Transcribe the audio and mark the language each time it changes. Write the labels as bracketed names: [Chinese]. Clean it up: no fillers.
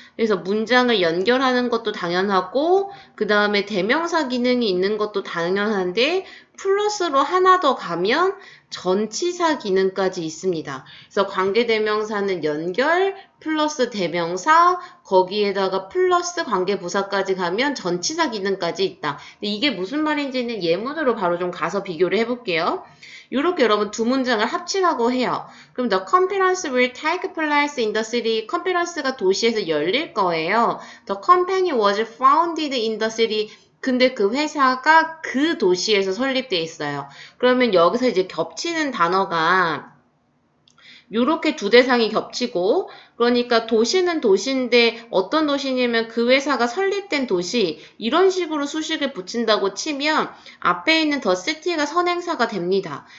[Korean] 그래서 문장을 연결하는 것도 당연하고 그 다음에 대명사 기능이 있는 것도 당연한데 플러스로 하나 더 가면 전치사 기능까지 있습니다. 그래서 관계대명사는 연결 플러스 대명사 거기에다가 플러스 관계부사까지 가면 전치사 기능까지 있다. 근데 이게 무슨 말인지는 예문으로 바로 좀 가서 비교를 해볼게요. 이렇게 여러분 두 문장을 합치라고 해요. 그럼 [English] the conference will take place in the city. [Korean] 컨페런스가 도시에서 열릴 거예요. [English] The company was founded in the city. [Korean] 근데 그 회사가 그 도시에서 설립돼 있어요. 그러면 여기서 이제 겹치는 단어가 요렇게 두 대상이 겹치고 그러니까 도시는 도시인데 어떤 도시냐면 그 회사가 설립된 도시 이런 식으로 수식을 붙인다고 치면 앞에 있는 the city가 선행사가 됩니다.